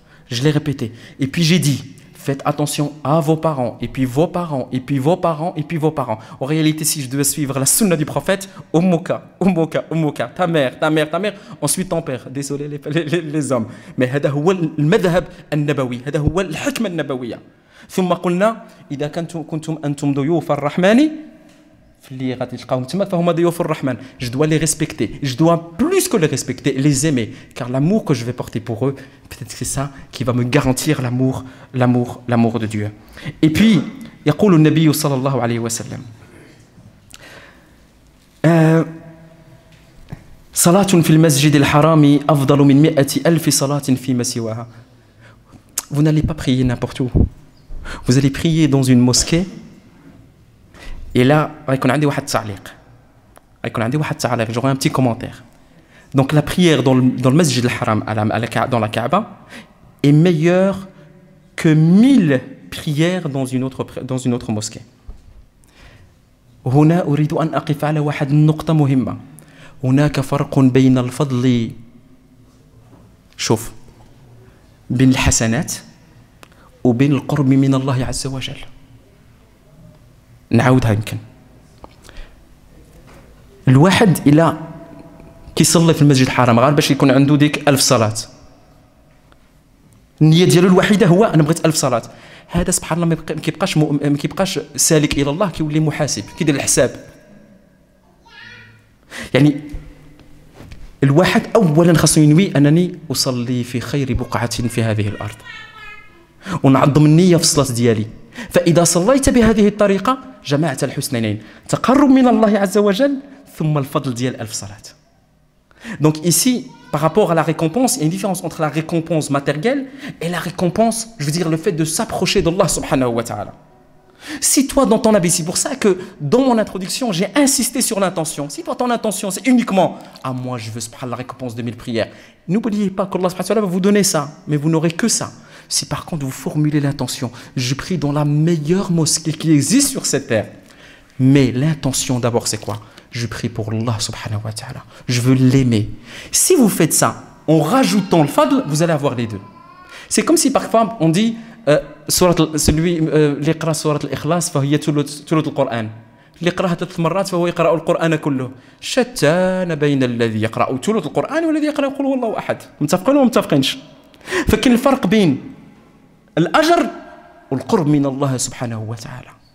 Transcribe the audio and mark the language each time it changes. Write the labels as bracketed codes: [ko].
[fr] Je l'ai répété. Et puis j'ai dit, faites attention à vos parents, et puis vos parents, et puis vos parents, et puis vos parents. En réalité, si je devais suivre la sunna du prophète, Ummuka, ta mère, ensuite ton père. Désolé les hommes. Mais [ar] هذا هو المذهب النبوي، هذا هو الحكمة النبوية. ثم قلنا إذا كنتم أنتم ضيوف الرحمن اللي غادي تلقاهم تما فهما ضيوف الرحمن. [fr] Je dois les respecter, je dois plus que les respecter, les aimer, car l'amour que je vais porter pour eux, peut-être que c'est ça qui va me garantir l'amour de Dieu. Et puis [ar] يقول النبي صلى الله عليه وسلم صلاة في المسجد الحرام أفضل من 100,000 صلاة فيما سواها. [fr] Vous n'allez pas prier n'importe où. Vous allez prier dans une mosquée. Et là, [ar] غيكون عندي واحد تعليق. [fr] J'aurai un petit commentaire. Donc la prière dans le Masjid al-Haram, dans la Kaaba, est meilleur que 1000 prières dans une autre mosquée. [ar] هنا أريد أن أقف على واحد النقطة مهمة. هناك فرق بين الفضل شوف بين الحسنات وبين القرب من الله عز وجل. نعاودها يمكن. الواحد إلى كيصلي في المسجد الحرام غير باش يكون عنده ديك 1000 صلاة. النية ديالو الوحيدة هو أنا بغيت 1000 صلاة. هذا سبحان الله ما كيبقاش سالك إلى الله، كيولي محاسب، كيدير الحساب. يعني الواحد أولا خاصو ينوي أنني أصلي في خير بقعة في هذه الأرض، ونعظم النية في الصلاة ديالي. فإذا صليت بهذه الطريقة جمعت الحسنين، تقرب من الله عز وجل ثم الفضل ديال 1000 صلاة. [fr] Donc ici, par rapport à la récompense, il y a une différence entre la récompense matérielle et la récompense, je veux dire, le fait de s'approcher d'Allah subhanahu wa ta'ala. Si toi, dans ton avis, c'est pour ça que dans mon introduction, j'ai insisté sur l'intention. Si toi, ton intention, c'est uniquement « Ah, moi, je veux la récompense de 1000 prières », n'oubliez pas qu'Allah subhanahu wa ta'ala va vous donner ça, mais vous n'aurez que ça. Si par contre, vous formulez l'intention « Je prie dans la meilleure mosquée qui existe sur cette terre », mais l'intention d'abord, c'est quoi? Je prie pour Allah subhanahu wa ta'ala. Je veux l'aimer. Si vous faites ça en rajoutant le fadl, vous allez avoir les deux. C'est comme si parfois on dit celui [ar] اللي يقرأ سورة الإخلاص فهي ثلث القرآن. اللي يقرأها 3 مرات فهو يقرأ القرآن كله. شتان بين الذي يقرأ ثلث القرآن والذي يقرأ قل هو الله أحد. متفقين ولا متفقينش؟ فكاين الفرق بين الأجر والقرب من الله سبحانه وتعالى.